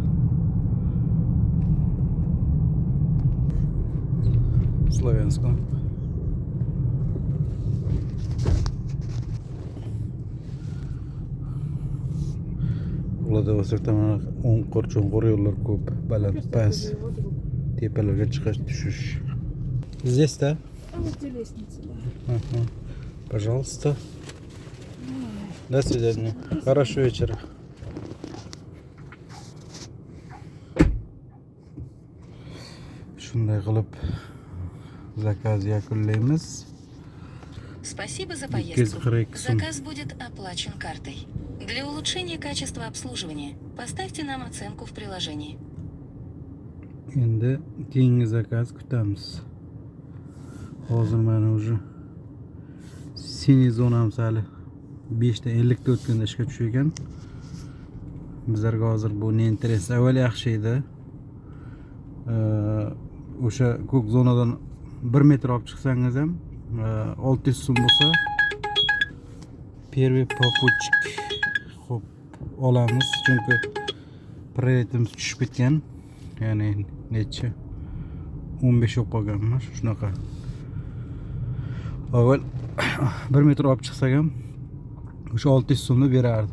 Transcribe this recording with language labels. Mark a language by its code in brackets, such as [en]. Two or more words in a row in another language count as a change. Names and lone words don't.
[uz] Slovensk Vladivostokda mana cho'nqur yo'llar ko'p, baland, past, tepalarga chiqish, tushish. [ru] Здесь-то? Вот где лестница, да. Ага. Пожалуйста. До свидания. Хорошего вечера. [uz] Shunday qilib zakaz yakunlaymiz. [ru] Спасибо за поездку. Заказ будет оплачен картой. Для улучшения качества обслуживания поставьте нам оценку в приложении. [uz] Endi keyingi zakaz kutamiz. Hozir mana уже siniy zonamiz hali 5 ta 50 ta o'tganda ishga tushgan. Bizlarga hozir bu [ru] не интерес. [uz] Avval yaxshi edi. O'sha ko'k zonadan 1 metr olib chiqsangiz ham 600 so'm bo'lsa [ru] первый попутчик [uz] xo'p olamiz, chunki prioritetimiz tushib ketgan. Ya'ni necha 15 olib qolganman shunaqa. Avval 1 metr olib chiqsak ham o'sha 600 so'mni berardi.